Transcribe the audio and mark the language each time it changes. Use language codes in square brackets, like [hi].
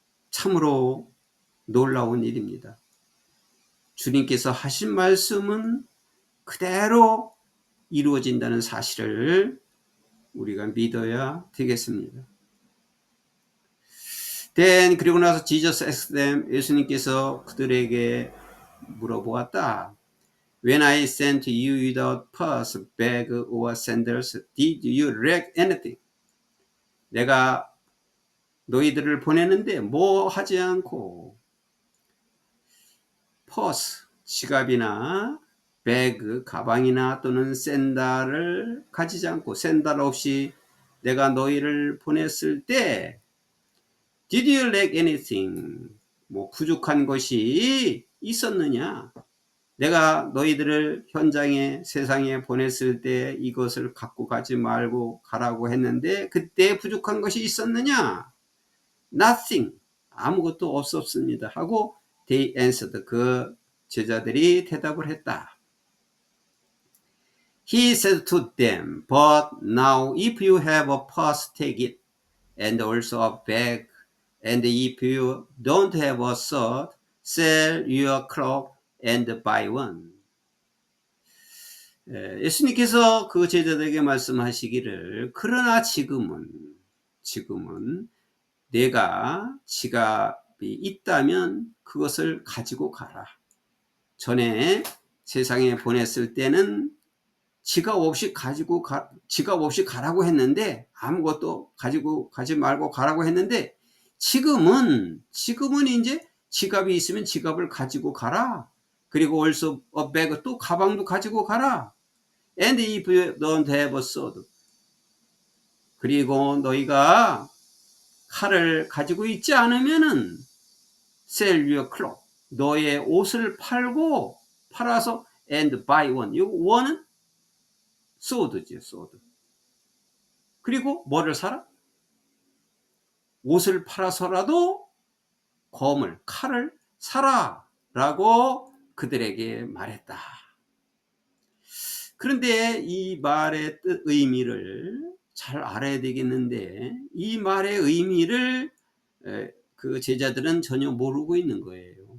[ko] 참으로 놀라운 일입니다. 주님께서 하신 말씀은 그대로 이루어진다는 사실을 우리가 믿어야 되겠습니다. 그리고 나서 [en] Jesus asked them, [ko] 예수님께서 그들에게 물어보았다. [en] When I sent you without purse, bag or sandals, did you lack anything? [ko] 내가 너희들을 보내는데 뭐 하지 않고 퍼스, 지갑이나 배그, 가방이나 또는 샌들을 가지지 않고 샌들 없이 내가 너희를 보냈을 때 [en] Did you lack anything? [ko] 뭐 부족한 것이 있었느냐? 내가 너희들을 현장에 세상에 보냈을 때 이것을 갖고 가지 말고 가라고 했는데 그때 부족한 것이 있었느냐? [en] Nothing. [ko] 아무것도 없었습니다. 하고 [en] they answered. [ko] 그 제자들이 대답을 했다. [en] He said to them, but now if you have a purse, take it, and also a bag, and if you don't have a sword, sell your cloak and buy one. [ko] 예수님께서 그 제자들에게 말씀하시기를 그러나 지금은 내가 지갑이 있다면 그것을 가지고 가라. 전에 세상에 보냈을 때는 지갑 없이 가라고 했는데 아무것도 가지고 가지 말고 가라고 했는데 지금은 이제 지갑이 있으면 지갑을 가지고 가라. 그리고 [en] also a bag, [ko] 또 가방도 가지고 가라. [en] And if you don't have a sword, [ko] 그리고 너희가 칼을 가지고 있지 않으면은 [en] sell your cloth, [ko] 너의 옷을 팔아서 [en] and buy one. 이 one은 sword죠, sword. [ko] 그리고 뭐를 사라? 옷을 팔아서라도 칼을 사라 라고 그들에게 말했다. 그런데 이 말의 뜻, 의미를 잘 알아야 되겠는데, 이 말의 의미를 그 제자들은 전혀 모르고 있는 거예요.